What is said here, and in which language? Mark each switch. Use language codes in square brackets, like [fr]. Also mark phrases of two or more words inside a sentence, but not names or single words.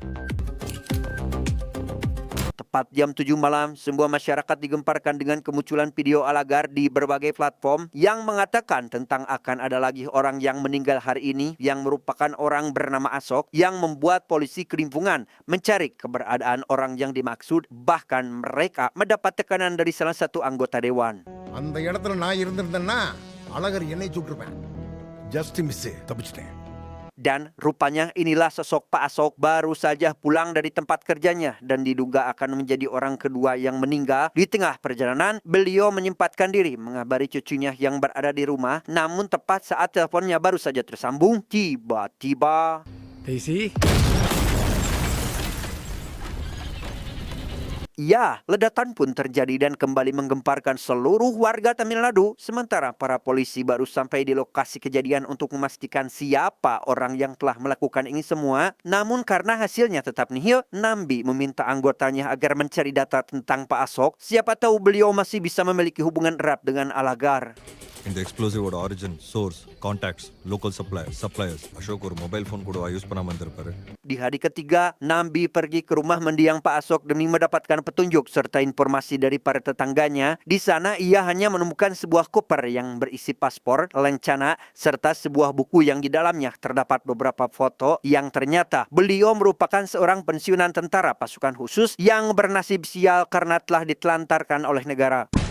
[id] Tepat jam 7 malam, sebuah masyarakat digemparkan dengan kemunculan video Alagar di berbagai platform yang mengatakan tentang akan ada lagi orang yang meninggal hari ini yang merupakan orang bernama Asok yang membuat polisi kelimpungan mencari keberadaan orang yang dimaksud. Bahkan mereka mendapat tekanan dari salah satu anggota dewan. [ta] அந்த இடத்துல நான் இருந்திருந்தேன்னா அழகர் என்னை சுட்டிருப்பேன். [en] just miss [ta] தப்பிச்சிட்டேன். [id] Dan rupanya inilah sosok Pak Asok baru saja pulang dari tempat kerjanya dan diduga akan menjadi orang kedua yang meninggal. Di tengah perjalanan, beliau menyempatkan diri mengabari cucunya yang berada di rumah. Namun tepat saat teleponnya baru saja tersambung, tiba-tiba Daisy? ya, ledakan pun terjadi dan kembali menggemparkan seluruh warga Tamil Nadu. Sementara para polisi baru sampai di lokasi kejadian untuk memastikan siapa orang yang telah melakukan ini semua. Namun karena hasilnya tetap nihil, Nambi meminta anggotanya agar mencari data tentang Pak Asok. Siapa tahu beliau masih bisa memiliki hubungan erat dengan Alagar. [ta] இந்த [en] explosive-ஓட origin source contacts local suppliers [ta] அசோக் ஒரு [en] mobile phone [ta] கூட யூஸ் பண்ணாம இருந்திருப்பாரு. [id] Di hari ketiga, Nambi pergi ke rumah mendiang Pak Asok demi mendapatkan petunjuk serta informasi dari para tetangganya. Di sana ia hanya menemukan sebuah koper yang berisi paspor, lencana, serta sebuah buku yang di dalamnya terdapat beberapa foto yang ternyata beliau merupakan seorang pensiunan tentara pasukan khusus yang bernasib sial karena telah ditelantarkan oleh negara.